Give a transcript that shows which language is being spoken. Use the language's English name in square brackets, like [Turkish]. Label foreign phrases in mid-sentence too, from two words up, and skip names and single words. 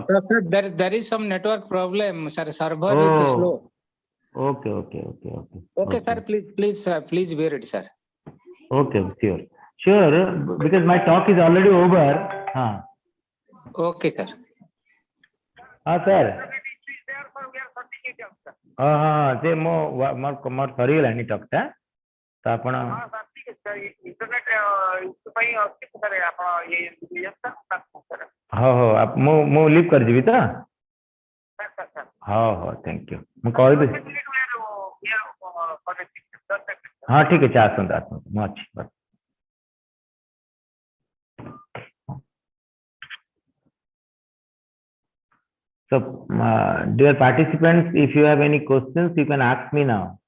[English] Sir, there is some network problem, sir. Server is Oh, slow. okay. Okay, sir. Please bear it, sir. Okay, sure. Because my talk is already over. Okay, sir. Sir. [Odia] ସେ ମୋର ସରିଗଲାଣି ଟକଟା ତ ଆପଣ ହଉ ମୁଁ ଲିଭ୍ କରିଯିବି ତ ହଉ [English] thank you [Odia] ମୁଁ କହିବି ହଁ ଠିକ ଅଛି ଆସନ୍ତୁ ମୁଁ ଅଛି [English] So, dear participants, if you have any questions, you can ask me now.